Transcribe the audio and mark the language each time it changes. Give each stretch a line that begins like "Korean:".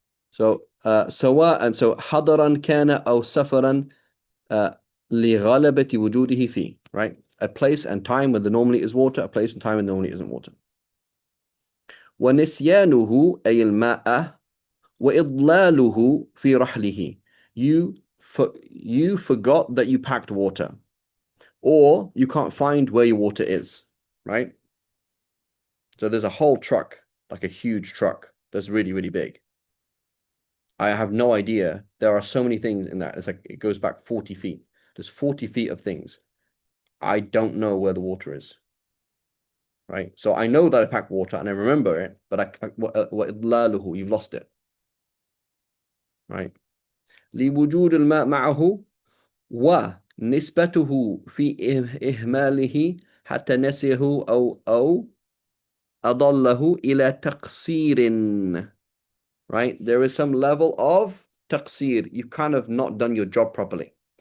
Arabic: So سواء so حضرا كان أو سفرا لغلبة وجوده فيه, right?
English: A place and time when there normally is water, a place and time when there normally isn't water.
Arabic: ونسيانه أي الماء وإضلاله في رحله.
English: You forgot that you packed water, or you can't find where your water is, right? So there's a whole truck, like a huge truck that's really, really big. I have no idea. There are so many things in that. It's like it goes back 40 feet. There's 40 feet of things. I don't know where the water is, right? So I know that I packed water and I remember it, but you've lost it, right?
Arabic: لوجود الماء معه ونسبته في إهماله حتى نسيه أو أضله إلى تقصير, right?
English: There is some level of taqsir. You've kind of not done your job properly.